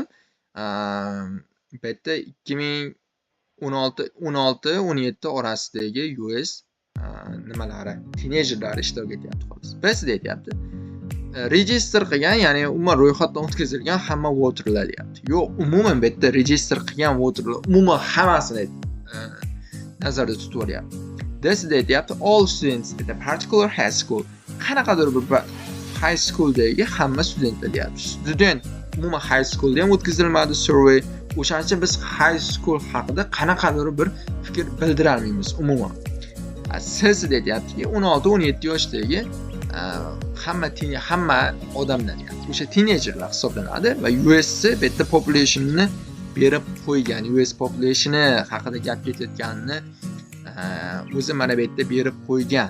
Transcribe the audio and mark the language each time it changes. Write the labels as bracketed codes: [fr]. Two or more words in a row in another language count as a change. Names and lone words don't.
[uz] Bu yerda 2016-17 orasidagi US nimalari, teenagerlar ishtirok etyapti xolos. Bizda aytayapti. Register qilgan, ya'ni umuman ro'yxatdan o'tkazilgan hamma voterlar deyapti. Yo'q, umuman bu yerda register qilgan voterlar umuman hammasini nazarda tutib olyapti. Bizda aytayapti [en] all students at a particular high school. [uz] Qanaqadir bir [en] high schooldagi [uz] hamma studentlar deyapti. Student umuman [en] high schoolda [uz] ham o'tkazilmadi survey. O'shancha biz [en] high school [uz] haqida qanaqadir bir fikr bildira olmaymiz umuman. Siz deyaptiki 16-17 yoshdagi hamma odamlar, yani o'sha teenagerlar hisoblanadi va US bu yerda populationni berib qo'ygan, US populationi haqida gap ketayotganini o'zi mana bu yerda berib qo'ygan.